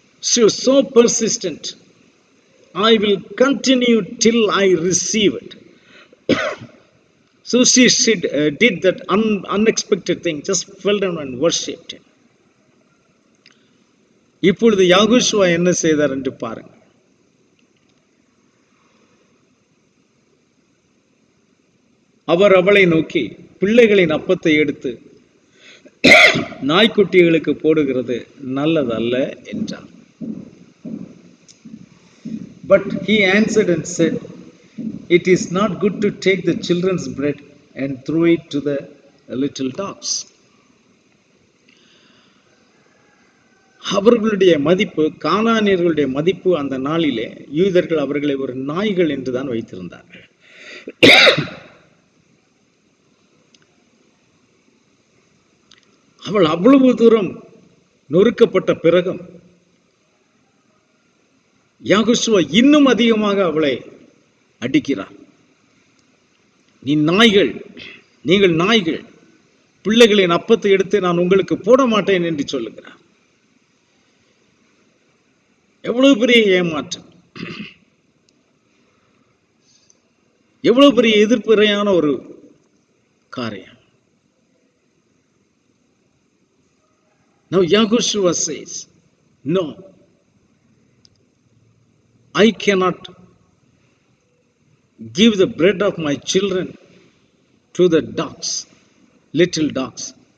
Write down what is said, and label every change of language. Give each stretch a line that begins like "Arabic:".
English: She was so persistent. I will continue till I receive it. So she did that unexpected thing, just fell down and worshipped him.
Tamil: இப்பொழுது யாகோஷுவா என்ன செய்தார் என்று பாருங்க. அவர் அவளை நோக்கி, பிள்ளைகளின் அப்பத்தை எடுத்து நாய்க்குட்டிகளுக்கு போடுகிறது நல்லதல்ல என்றார்.
English: But he answered and said, "It is not good to take the children's bread and throw it to the little dogs."
Tamil: அவர்களுடைய மதிப்பு, கானானியர்களுடைய மதிப்பு அந்த நாளிலே யூதர்கள் அவர்களை ஒரு நாய்கள் என்றுதான் வைத்திருந்தார்கள். அவள் அவ்வளவு தூரம் நொறுக்கப்பட்ட பிறகும் யாகோஷுவா இன்னும் அதிகமாக அவளை அடிக்கிறார். நீங்கள் நாய்கள், பிள்ளைகளின் அப்பத்தை எடுத்து நான் உங்களுக்கு போட மாட்டேன் என்று சொல்லுகிறார். எவ்வளவு பெரிய ஏமாற்றம், எவ்வளவு பெரிய எதிர்ப்புறையான ஒரு காரியம்.
English: Now Yahushua says, "No, I cannot give the bread of my children to the dogs, little dogs."